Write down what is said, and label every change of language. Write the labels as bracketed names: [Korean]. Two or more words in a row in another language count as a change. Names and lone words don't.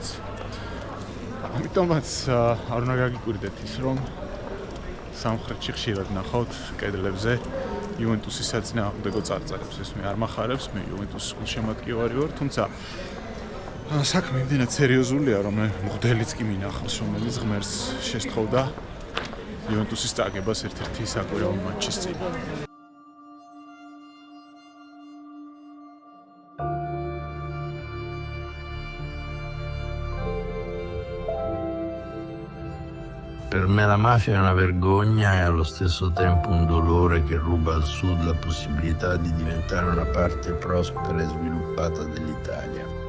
[Georgian] ამიტომაც არ უნდა გაგიკვირდეთ ის, რომ სამხრეთში ხშირად ნახავთ კედლებზე იუვენტუსის საწინააღმდეგო წარწერებს. ეს მე არ მახარებს, მე იუვენტუსის გულშემატკივარი ვარ, თუმცა საქმე იმდენად სერიოზულია, რომ მე მღვდელიც კი მინახავს, რომელიც ღმერთს შესთხოვდა იუვენტუსის წაგებას ერთ-ერთი საკვირაო მატჩის წინ. [Italian] Per me la mafia è una vergogna e allo stesso tempo un dolore che ruba al sud la possibilità di diventare una parte prospera e sviluppata dell'Italia.